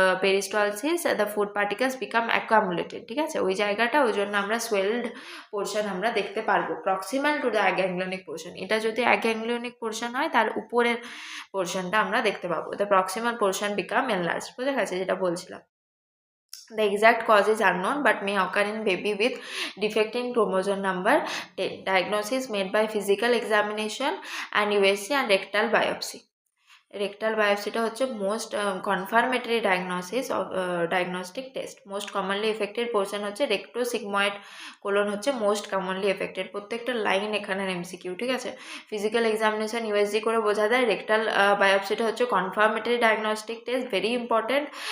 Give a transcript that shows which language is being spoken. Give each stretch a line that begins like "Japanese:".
English: peristalsis the food particles become accumulated,
Bangla: ঠিক আছে, ওই জায়গাটা, ওই জন্য আমরা সোয়েলড পোর্শন আমরা দেখতে পারবো
English: Proximal to the aganglionic portion.
Bangla: এটা যদি অ্যাগ্যাংলিওনিক পোর্শন হয় তার উপরের পোর্শনটা আমরা দেখতে পাবো,
English: the proximal portion become enlarge,
Bangla: বুঝে গেছে যেটা বলছিলাম।
English: The exact cause is unknown but may occur in baby with defect in chromosome number 10. Diagnosis made by physical examination and USG and rectal biopsy.
Bangla: Rectal বায়োপসিটা হচ্ছে most confirmatory diagnostic test. Most commonly affected portion হচ্ছে rectosigmoid colon হচ্ছে most commonly affected. প্রত্যেকটা line এখানে MCQ, ঠিক আছে। Physical examination USG করে বোঝা যায়। রেকটাল বায়োপসিটা হচ্ছে confirmatory diagnostic test, very important.